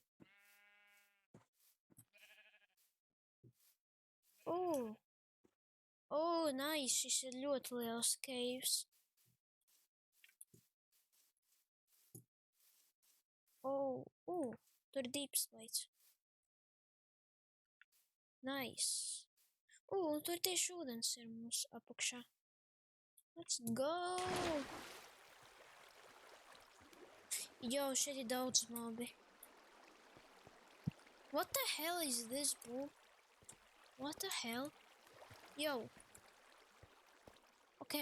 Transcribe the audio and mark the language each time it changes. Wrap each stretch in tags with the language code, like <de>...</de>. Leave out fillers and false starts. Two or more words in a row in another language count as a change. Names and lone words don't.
<lv>Nice, šis ir ļoti liels keivs. Tur</lv> <en>deep slates. Nice.</en> <lv>Un tur tieši ūdens ir mums apakšā.</lv> <en>Let's go!</en> <lv>Jo, šeit ir daudz mobi.</lv> <en>What the hell is this, bro? What the hell? Yo. Ok.</en>